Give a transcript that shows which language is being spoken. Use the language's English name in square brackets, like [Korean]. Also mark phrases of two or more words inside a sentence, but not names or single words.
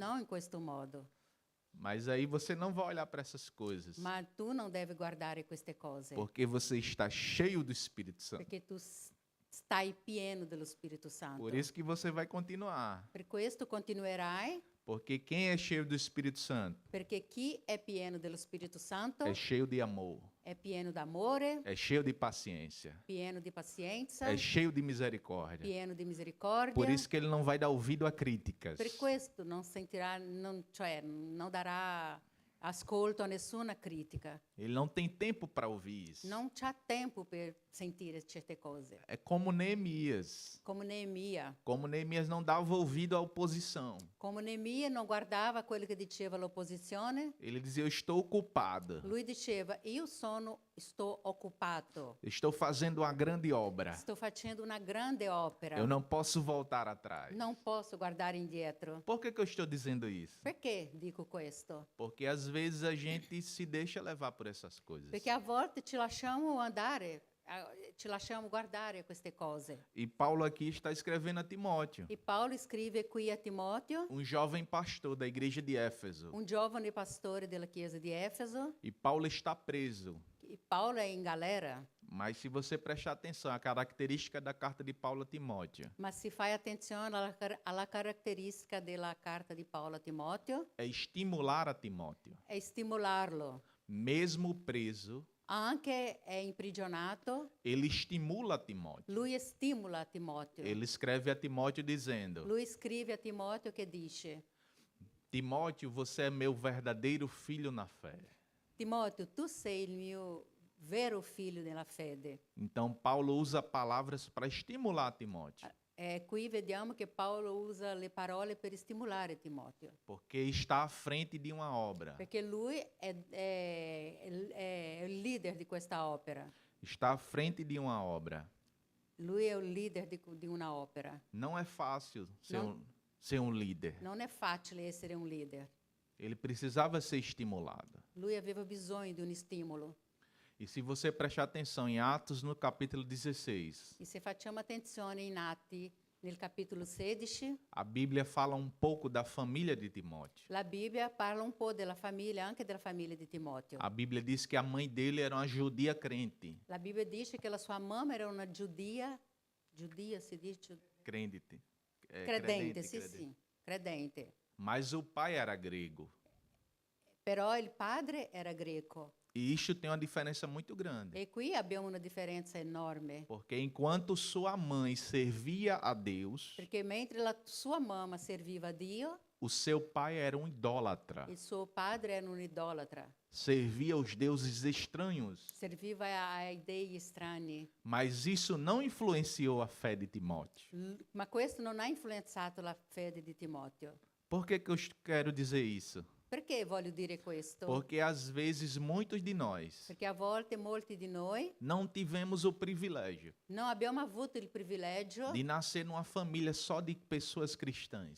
[Italian] non in questo modo. [Portuguese] Mas aí você não vai olhar para essas coisas, [Italian] Ma tu non devi guardare queste cose, [Portuguese] porque você está cheio do Espírito Santo. [Italian] perché tu stai pieno dello Spirito Santo. [Portuguese] Por isso que você vai continuar. [Italian] Per questo continuerai, [Portuguese] Porque quem é cheio do Espírito Santo [Italian] perché chi è pieno dello Spirito Santo [Portuguese] é cheio de amor, [Italian] è pieno d'amore, [Portuguese] é cheio de paciência, [Italian] pieno di pazienza, [Portuguese] é cheio de misericórdia. [Italian] pieno di misericordia. [Portuguese] Por isso que ele não vai dar ouvido a críticas. [Italian] Per questo non sentirà, cioè non darà ascolto a nessuna critica. [Portuguese] Ele não tem tempo para ouvir isso. [Italian] Non c'ha tempo per sentire certe cose. [Portuguese] É como Neemias. [Italian] Come Neemia. [Portuguese] Como Neemias não dava ouvido à oposição. [Italian] Come Neemia non guardava quello che diceva l'opposizione, [Portuguese] Ele dizia: eu estou ocupado. [Italian] lui diceva: sto occupato, [Portuguese] Estou fazendo uma grande obra. [Italian] sto facendo una grande opera, [Portuguese] Eu não posso voltar atrás. [Italian] non posso guardare indietro. [Portuguese] Por que eu estou dizendo isso? [Italian] Perché dico questo? [Portuguese] Porque às vezes a gente se deixa levar por essas coisas. [Italian] Perché a volte ci lasciamo andare, ci lasciamo guardare queste cose. [Portuguese] E Paulo aqui está escrevendo a Timóteo, [Italian] E Paolo scrive qui a Timoteo, [Portuguese] um jovem pastor da igreja de Éfeso. [Italian] un giovane pastore della chiesa di Efeso, [Portuguese] E Paulo está preso. [Italian] e Paolo è in galera. [Portuguese] Mas se você prestar atenção, a característica da carta de Paulo a Timóteo [Italian] Ma se fai attenzione alla caratteristica della carta di Paolo a Timoteo, [Portuguese] é estimular a Timóteo, [Italian] è stimolarlo. [Portuguese] mesmo preso, [Italian] Anche è imprigionato, [Portuguese] ele estimula a Timóteo. [Italian] lui stimola Timoteo. [Portuguese] Ele escreve a Timóteo dizendo: [Italian] Lui scrive a Timoteo che dice: [Portuguese] Timóteo, você é meu verdadeiro filho na fé. [Italian] Timoteo, tu sei il mio vero figlio nella fede. [Portuguese] Então Paulo usa palavras para estimular Timóteo, [Italian] Qui vediamo che Paolo usa le parole per stimolare Timoteo, [Portuguese] porque está à frente de uma obra. [Italian] perché lui è il leader di questa opera. [Portuguese] Está à frente de uma obra. [Italian] Lui è il leader di una opera. [Portuguese] Não é fácil Não. ser um líder. [Italian] Non è facile essere un leader. [Portuguese] Ele precisava ser estimulado. [Italian] Lui aveva bisogno di un stimolo. [Portuguese] E se você prestar atenção em Atos, no capítulo 16, [Italian] E se facciamo attenzione in Atti, nel capitolo 16, [Portuguese] a Bíblia fala um pouco da família de Timóteo. [Italian] la Bibbia parla un po' della famiglia, anche della famiglia di Timoteo. [Portuguese] A Bíblia diz que a mãe dele era uma judia crente. [Italian] La Bibbia dice che la sua mamma era una giudia si dice? [Portuguese] Crente. [Italian] Credente, sì, credente. [Portuguese] Mas o pai era grego. [Italian] Però il padre era greco. [Portuguese] E isto tem uma diferença muito grande. [Italian] E qui abbiamo una differenza enorme. [Portuguese] Porque enquanto sua mãe servia a Deus, [Italian] Perché mentre la sua mamma serviva a Dio, [Portuguese] o seu pai era um idólatra. [Italian] il suo padre era un idolatra. [Portuguese] Servia aos deuses estranhos. [Italian] Serviva ai dei estranei. [Portuguese] Mas isso não influenciou a fé de Timóteo. [Italian] Ma questo non ha influenzato la fede di Timoteo. [Portuguese] Por que eu quero dizer isso? [Italian] Perché voglio dire questo? [Portuguese] Porque às vezes muitos de nós [Italian] Perché a volte molti di noi [Portuguese] não tivemos o privilégio [Italian] non abbiamo avuto il privilegio [Portuguese] de nascer numa família só de pessoas cristãs.